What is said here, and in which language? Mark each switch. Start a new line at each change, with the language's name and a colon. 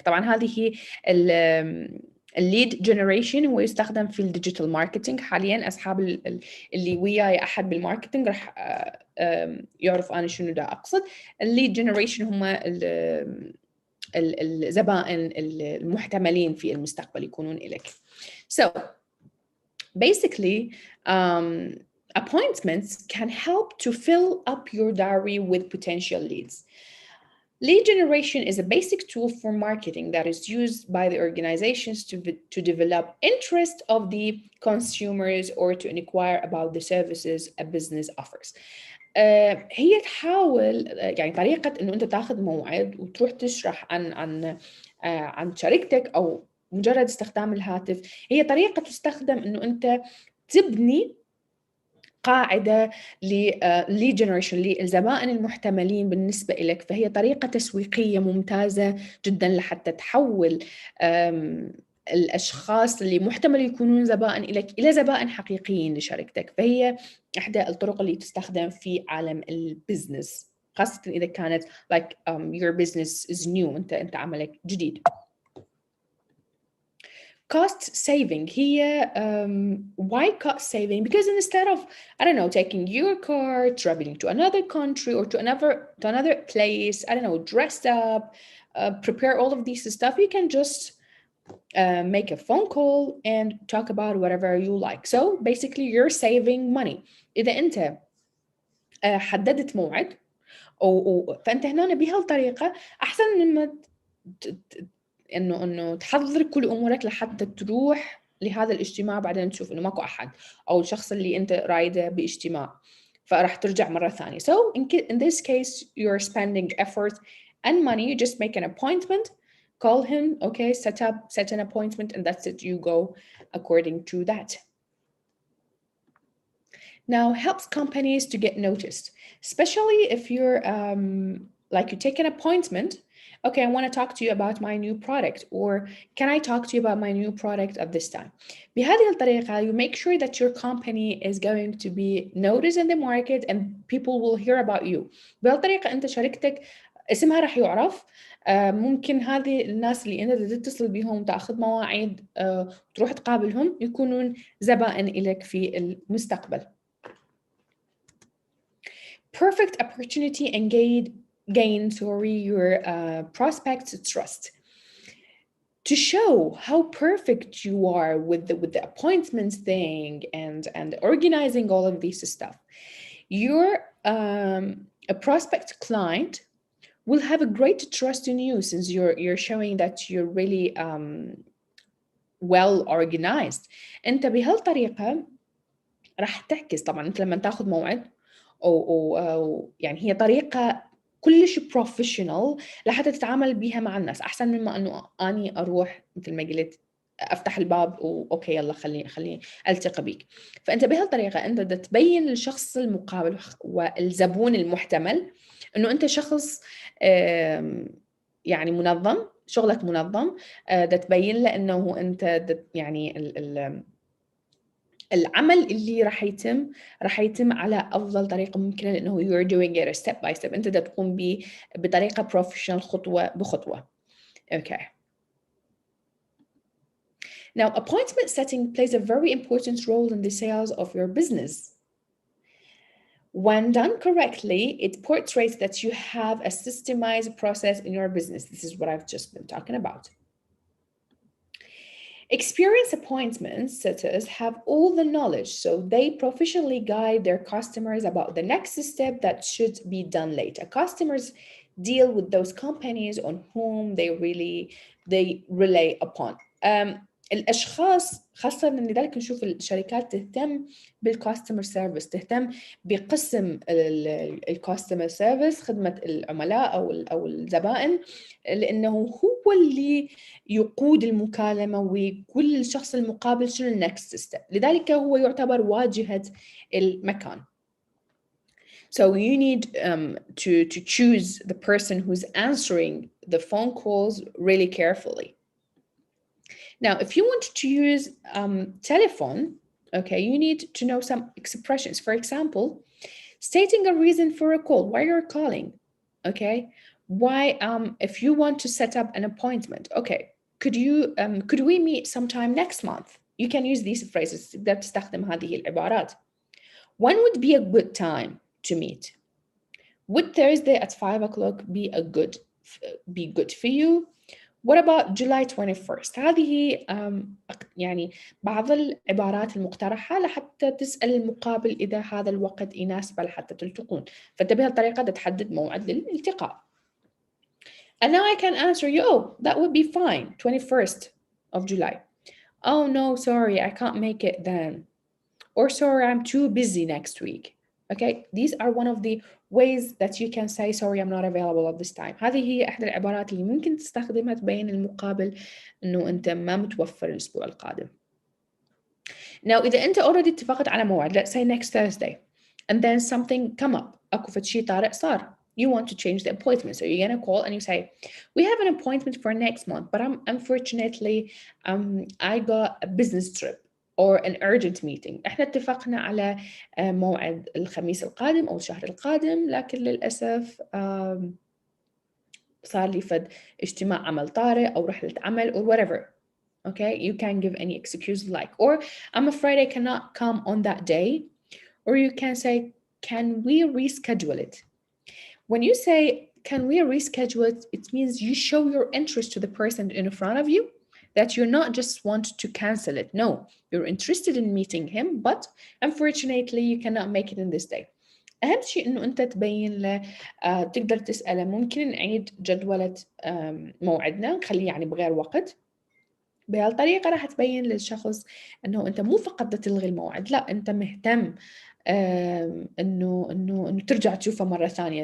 Arabic: طبعا هذه هي الليد جنريشن، هو يستخدم في الديجيتال ماركتينج حاليا. أصحاب اللي وياي أحد بالماركتينج راح يعرف أنا شنو دا أقصد. الليد جنريشن هم الزبائن المحتملين في المستقبل يكونون إليك.
English: So basically appointments can help to fill up your diary with potential leads. Lead generation is a basic tool for marketing that is used by the organizations to develop interest of the consumers or to inquire about the services a business offers.
Arabic: هي تحاول يعني طريقة إنه أنت تاخذ موعد وتروح تشرح عن شركتك أو مجرد استخدام الهاتف، هي طريقة تستخدم إنه أنت تبني قاعدة lead generation للزبائن المحتملين بالنسبة لك، فهي طريقة تسويقية ممتازة جدا لحتى تحول الأشخاص اللي محتمل يكونون زبائن لك إلى زبائن حقيقيين لشركتك. فهي إحدى الطرق اللي تستخدم في عالم البزنس، خاصة إذا كانت
English: like your business is new،
Arabic: أنت عملك جديد.
English: Cost saving here, why cost saving? Because instead of, I don't know, taking your car, traveling to another country or to another place, I don't know, dressed up, prepare all of this stuff, you can just make a phone call and talk about whatever you like. So basically you're saving money.
Arabic: إذا أنت حددت موعد فأنت هنا بهالطريقة أحسن مما انه تحضر كل امورك لحتى تروح لهذا الاجتماع بعدين تشوف انه ماكو احد او الشخص اللي انت رايده باجتماع فراح ترجع مره ثانيه.
English: So in this case you're spending effort and money. You just make an appointment, call him, okay, set an appointment, and that's it. You go according to that. Now helps companies to get noticed, especially if you're like you take an appointment. Okay, I want to talk to you about my new product, or can I talk to you about my new product at this time?
Arabic: بهذه الطريقة
English: you make sure that your company is going to be noticed in the market and people will hear about you.
Arabic: بهالطريقة أنت شركتك اسمها راح يعرف. ممكن هذه الناس اللي أنت تتصل بهم تأخذ مواعيد وتروح تقابلهم يكونون زبائن إليك في المستقبل.
English: Perfect opportunity and gain your prospects trust. To show how perfect you are with the appointments thing and organizing all of this stuff, your a prospect client will have a great trust in you since you're showing that you're really well organized.
Arabic: انت بهالطريقة راح تعكس. طبعا انت لما تاخذ موعد أو يعني هي طريقة كلش بروفيشنال لحتى تتعامل بيها مع الناس أحسن مما أنه أني أروح مثل ما قلت افتح الباب واوكي يلا خليني التقي بيك. فانت بهالطريقه انت بدك تبين للشخص المقابل والزبون المحتمل انه انت شخص يعني منظم، شغلك منظم. ده تبين له انه انت يعني العمل اللي راح يتم على افضل طريقه ممكنه، لانه
English: you're doing it step by step،
Arabic: انت تقوم به بطريقه بروفيشنال خطوه بخطوه.
English: okay. Now, appointment setting plays a very important role in the sales of your business. When done correctly, it portrays that you have a systemized process in your business. This is what I've just been talking about. Experienced appointment setters have all the knowledge, so they professionally guide their customers about the next step that should be done later. Customers deal with those companies on whom they rely upon.
Arabic: الاشخاص خاصه من لذلك نشوف الشركات تهتم بالكاستمر سيرفيس، تهتم بقسم الكاستمر سيرفيس، خدمه العملاء او الزبائن، لانه هو اللي يقود المكالمه ويقول للشخص المقابل شنو النكست ستيب، لذلك هو يعتبر واجهه المكان.
English: So you need to choose the person who's answering the phone calls really carefully. Now, if you want to use telephone, okay, you need to know some expressions. For example, stating a reason for a call, why you're calling, okay? Why, if you want to set up an appointment, okay, could we meet sometime next month? You can use these phrases.
Arabic: تقدر تستخدم هذه العبارات.
English: When would be a good time to meet? Would Thursday at 5 o'clock be good for you? What about July 21st?
Arabic: هذه يعني بعض العبارات المقترحة لحتى تسأل المقابل إذا هذا الوقت يناسبه لحتى تلتقون. فأنت بهالطريقة تحدد موعد للالتقاء.
English: And now I can answer you, oh, that would be fine, 21st of July. Oh, no, sorry, I can't make it then. Or sorry, I'm too busy next week. Okay, these are one of the ways that you can say sorry I'm not available at this time.
Arabic: هذه هي إحدى العبارات اللي ممكن تستخدمها تبين المقابل إنه أنت ما متوفر الأسبوع القادم.
English: Now
Arabic: إذا أنت
English: already
Arabic: اتفقت على موعد,
English: let's say next Thursday, and then something come up,
Arabic: أكو فشي طارئ صار,
English: you want to change the appointment, so you're gonna call and you say, we have an appointment for next month, but unfortunately I got a business trip or an urgent meeting.
Arabic: احنا اتفقنا على موعد الخميس القادم أو الشهر القادم، لكن للأسف صار لي فد اجتماع عمل طارئ أو رحلة عمل
English: or whatever. Okay, you can give any excuse you like, or I'm afraid I cannot come on that day, or you can say, can we reschedule it? When you say, can we reschedule it, it means you show your interest to the person in front of you, that you're not just want to cancel it. No, you're interested in meeting him, but unfortunately you cannot make it in this day.
Arabic: أهم شيء إنه أنت تبين له تقدر تسأله ممكن نعيد جدولة موعدنا نخليه يعني بغير وقت. بهالطريقة راح تبين للشخص إنه أنت مو فقط تلغي الموعد، لا أنت مهتم إنه ترجع تشوفه مرة ثانية.